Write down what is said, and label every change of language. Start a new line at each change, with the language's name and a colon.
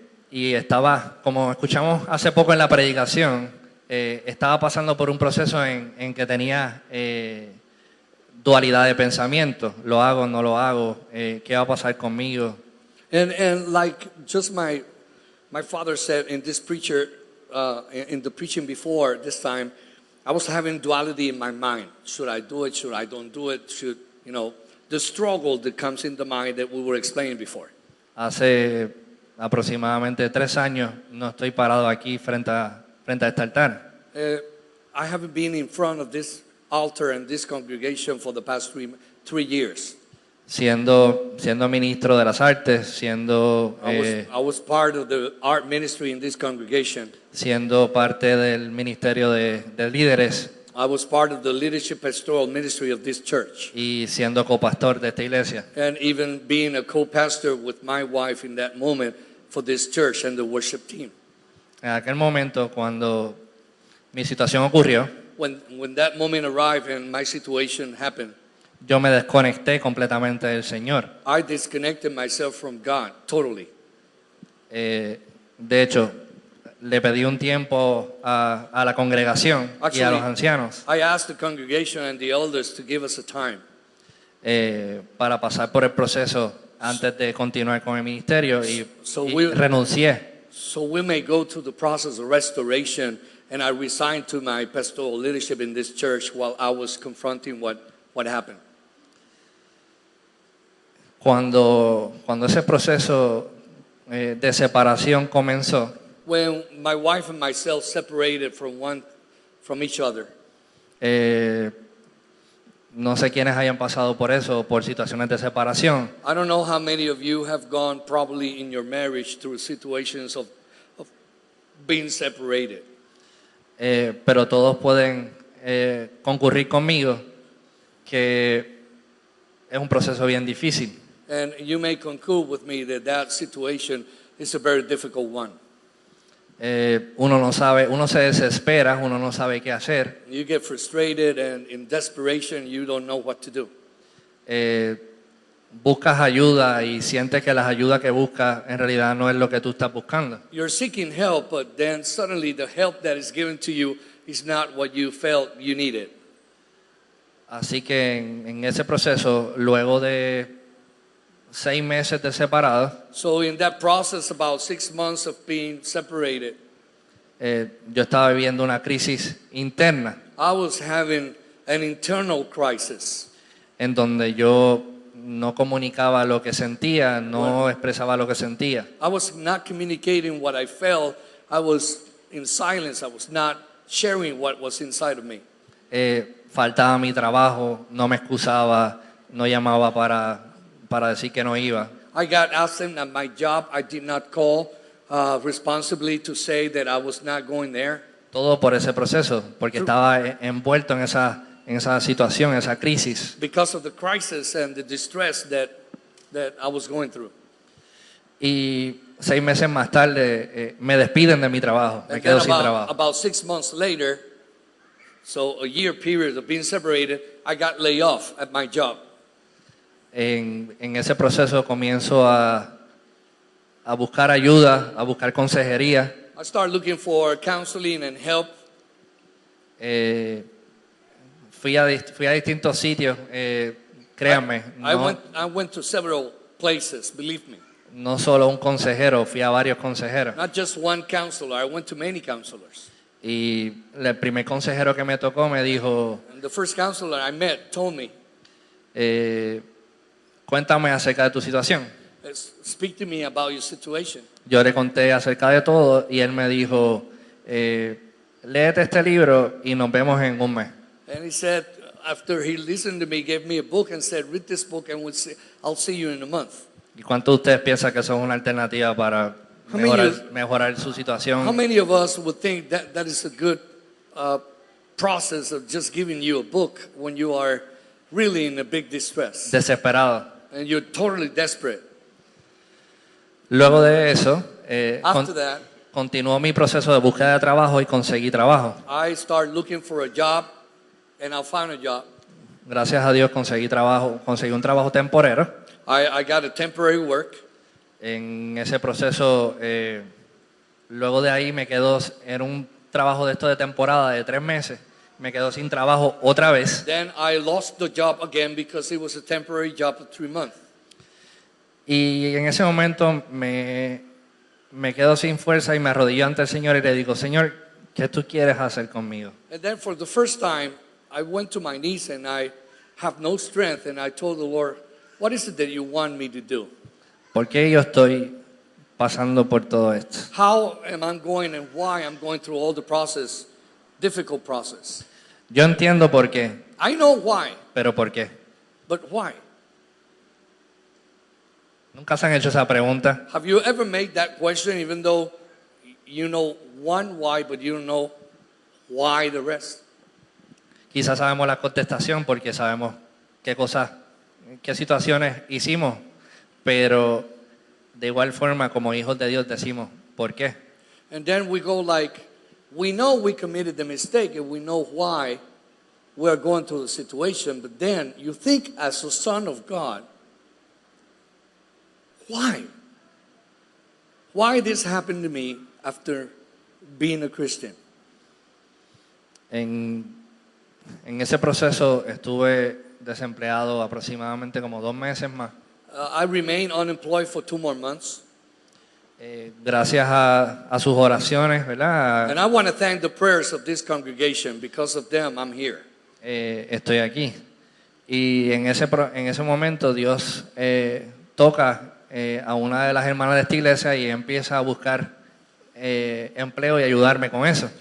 Spanish: Y estaba, como escuchamos hace poco en la predicación, estaba pasando por un proceso en que tenía dualidad de pensamiento. ¿Lo hago, no lo hago? ¿Qué va a pasar conmigo?
English: And like just my father said in this preacher, in the preaching before this time, I was having duality in my mind. Should I do it? Should I don't do it? Should, you know, the struggle that comes in the mind that we were explaining before.
Spanish: Hace aproximadamente 3 años no estoy parado aquí frente a este altar.
English: I haven't been in front of this altar and this congregation for the past 3 years.
Spanish: Siendo ministro de las artes, siendo
English: I was part of the art ministry in this congregation.
Spanish: siendo parte del ministerio de líderes
English: I was part of the leadership pastoral ministry of this church.
Spanish: y siendo copastor de esta iglesia.
English: And even being a co-pastor with my wife in that moment for this church and the worship team.
Spanish: En aquel momento, cuando mi situación ocurrió,
English: When that moment arrived and my situation happened,
Spanish: yo me desconecté completamente del Señor.
English: I disconnected myself from God totally.
Spanish: De hecho, le pedí un tiempo a la congregación y a los ancianos
English: I asked the congregation and the elders to give us a time
Spanish: para pasar por el proceso antes de continuar con el ministerio y
English: we-
Spanish: renuncié.
English: so we may go through the process of restoration, and I resigned to my pastoral leadership in this church while I was confronting what happened.
Spanish: Cuando ese proceso de separación comenzó,
English: When my wife and myself separated from each other,
Spanish: no sé quiénes hayan pasado por eso, por situaciones de separación,
English: I don't know how many of you have gone probably in your marriage through situations of being separated.
Spanish: pero todos pueden concurrir conmigo que es un proceso bien difícil.
English: And you may concur with me that situation is a very difficult one.
Spanish: Uno no sabe, uno se desespera, uno no sabe qué hacer.
English: You get frustrated, and in desperation, you don't know what to do.
Spanish: Buscas ayuda y sientes que las ayudas que buscas en realidad no es lo que tú estás buscando.
English: You're seeking help, but then suddenly the help that is given to you is not what you felt you needed.
Spanish: Así que en ese proceso, luego de 6 meses de separados,
English: So in that process, about 6 months of being separated,
Spanish: yo estaba viviendo una crisis interna
English: I was having an internal crisis.
Spanish: en donde yo no comunicaba lo que sentía, no expresaba lo que sentía.
English: I was not communicating what I felt. I was in silence. I was not sharing what was inside of me.
Spanish: Faltaba mi trabajo, no me excusaba, no llamaba para decir que no iba.
English: I got absent at my job. I did not call responsibly to say that I was not going there.
Spanish: Todo por ese proceso, porque estaba envuelto en esa situación, en esa crisis.
English: Because of the crisis and the distress that I was going through.
Spanish: Y 6 meses más tarde me despiden de mi trabajo, me
English: And
Spanish: quedo
English: then
Spanish: sin trabajo.
English: about 6 months later, so a year period of being separated, I got laid off at my job.
Spanish: En ese proceso comienzo a buscar ayuda, a buscar consejería.
English: I started looking for counseling and help.
Spanish: Fui a distintos sitios, créanme,
English: I went to several places, believe me.
Spanish: no solo un consejero, fui a varios consejeros.
English: Not just one counselor, I went to many counselors.
Spanish: Y el primer consejero que me tocó me dijo,
English: And the first counselor I met told me,
Spanish: cuéntame acerca de tu situación.
English: speak to me about your situation.
Spanish: Yo le conté acerca de todo y él me dijo, léete este libro y nos vemos en un mes.
English: And he said, after he listened to me, gave me a book and said, read this book and I'll see you in a month.
Spanish: ¿Y cuántos de ustedes piensan que eso es una alternativa para mejorar su
English: How
Spanish: situación?
English: many of us would think that is a good process of just giving you a book when you are really in a big distress
Spanish: Desesperado.
English: and you're totally desperate?
Spanish: Luego de eso,
English: After that,
Spanish: continuó mi proceso de búsqueda de trabajo y conseguí trabajo.
English: I started looking for a job and I found a job.
Spanish: Gracias a Dios conseguí un trabajo temporero.
English: I got a temporary work.
Spanish: En ese proceso, luego de ahí me quedo en un trabajo de esto de temporada de 3 meses. Me quedo sin trabajo otra vez.
English: Then I lost the job again because it was a temporary job of 3 months.
Spanish: Y en ese momento me quedo sin fuerza y me arrodillo ante el Señor y le digo, Señor, ¿qué tú quieres hacer conmigo?
English: And then for the first time, I went to my knees and I have no strength and I told the Lord, what is it that you want me to do?
Spanish: ¿Por qué yo estoy pasando por todo esto?
English: How am I going and why I'm going through all the process, difficult process?
Spanish: Yo entiendo por qué,
English: I know why,
Spanish: pero ¿por qué?
English: but why?
Spanish: ¿Nunca se han hecho esa pregunta?
English: Have you ever made that question even though you know one why, but you don't know why the rest?
Spanish: quizás sabemos la contestación porque sabemos qué cosas, qué situaciones hicimos, pero de igual forma como hijos de Dios decimos, ¿por qué?
English: And then we go like, we know we committed the mistake and we know why we're going through the situation, but then you think as a son of God, why? Why this happened to me after being a Christian?
Spanish: En ese proceso estuve desempleado aproximadamente como 2 meses más.
English: I remained unemployed for 2 more months.
Spanish: Gracias a sus oraciones, ¿verdad?
English: And I want to thank the prayers of this congregation. Because of them, I'm here.
Spanish: Estoy aquí. Y en ese momento Dios toca a una de las hermanas de esta iglesia y empieza a buscar empleo y ayudarme con eso.